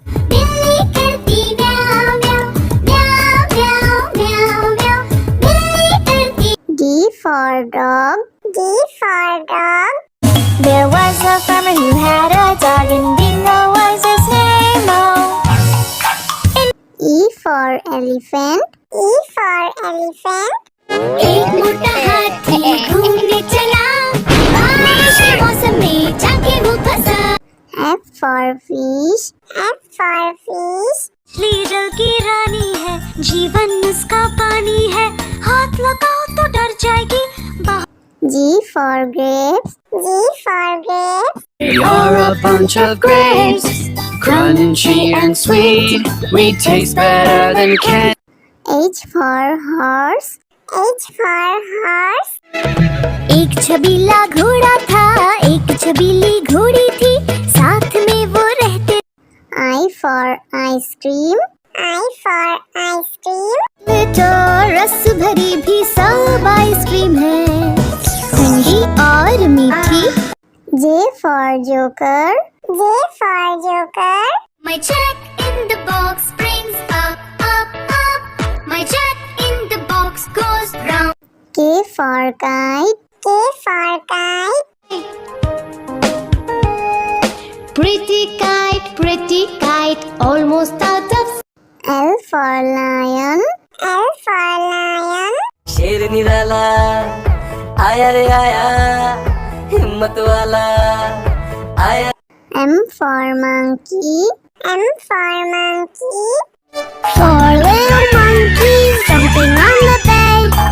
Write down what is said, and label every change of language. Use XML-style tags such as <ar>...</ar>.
<hi>बिल्ली करती म्याऊं म्याऊं म्याऊं म्याऊं म्याऊं म्याऊं बिल्ली करती</hi> <en>D for dog. D for dog. There was a farmer who had a dog and Bingo was his name. Oh. E for elephant. E for elephant.</en> <hi>एक मोटा हाथी घूमने चला, बारिश के मौसम में जाके वो फंसा।</hi> <en>F for fish. F for fish.</en> <hi>मछली जल की रानी है, जीवन उसका पानी है, हाथ लगाओ तो डर जाएगी।</hi> <en>G for grapes. G for grapes. You're a bunch of grapes, crunchy and sweet. We taste better than candy. H for horse. H for horse.</en> <hi>एक छबीला घोड़ा था, एक छबीली घोड़ी थी, साथ में वो रहते।</hi> <en>I for ice cream. I for ice cream.</en> <hi>तो रस भरी भी सब आइसक्रीम है, ठंडी और मीठी।</hi> <en>J for joker. J for joker. My jack in the box brings up, up, up. My jack in the box goes round. K for kite. K for kite. pretty kite, almost out of. L for lion. L for lion.</en> <hi>शेर निराला आया रे आया, हिम्मत वाला आया।</hi> <en>M for monkey. M for monkey. 4 little monkeys jumping on the bed.</en>